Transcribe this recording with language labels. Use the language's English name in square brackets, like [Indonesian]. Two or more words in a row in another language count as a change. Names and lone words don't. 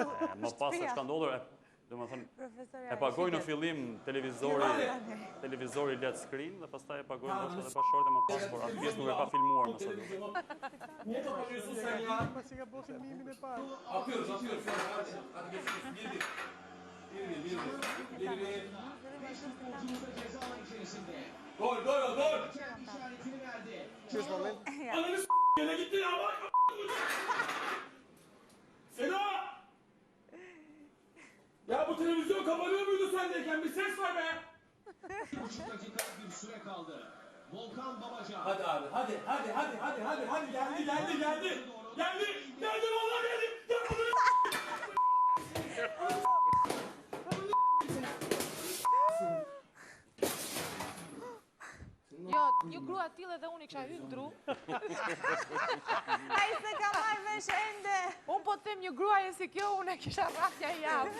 [Albanian] Më pas se çka ndodhur, e pagoj në fillim televizori [English] LED screen [Albanian] dhe pastaj e pagoj ndoshta edhe bashkëshortja më pas, por atë pjesë nuk e ka filmuar më së duket. Pasi ka bërë filmimin e parë. Gol! Që është moment? [Turkish] Ananı s*****, gitti ya bak! Seda! Ya bu televizyon kapanıyor muydu sendeyken? Bir ses var be! 3 dakika bir süre kaldı. Volkan Babacan. Hadi abi, hadi, geldi! Geldi vallahi geldi! [Albanian] Jo, një grua t'ile dhe unë i kisha hyrë dru. A i se ka marrë vesh ende. Unë po të them një grua e si kjo, unë e kisha rafja i javë.